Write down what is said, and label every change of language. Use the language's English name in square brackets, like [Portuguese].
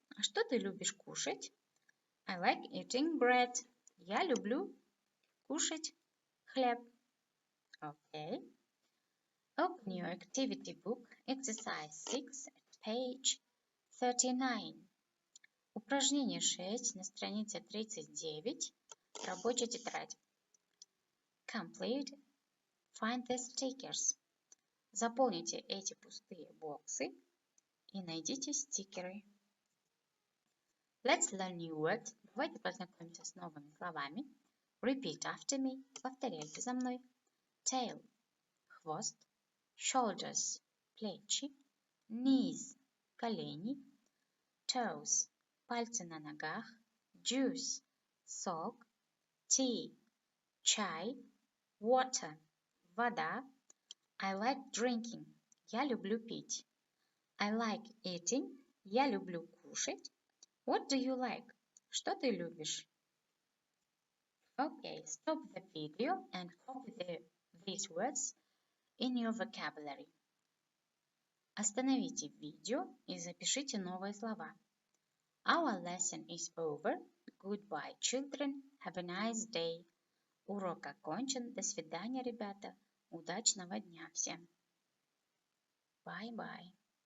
[Russian] А что ты любишь кушать? [English] I like eating bread. [Russian] Я люблю кушать хлеб. Okay. [English] Open your activity book, exercise 6, page 39. [Russian] Упражнение 6 на странице 39, рабочая тетрадь. [English] Complete. Find the stickers. [Russian] Заполните эти пустые боксы и найдите стикеры. [English] Let's learn new words. [Russian] Давайте познакомимся с новыми словами. [English] Repeat after me. [Russian] Повторяйте за мной. [English] Tail – хвост. Shoulders – плечи. Knees – колени. Toes – пальцы на ногах. Juice – сок. Tea – чай. Water – вода. I like drinking. [Russian] Я люблю пить. [English] I like eating. [Russian] Я люблю кушать. [English] What do you like? [Russian] Что ты любишь? [English] Okay, stop the video and copy these words in your vocabulary. [Russian] Остановите видео и запишите новые слова. [English] Our lesson is over. Goodbye, children. Have a nice day. [Russian] Урок окончен. До свидания, ребята. Удачного дня всем. [English] Bye-bye.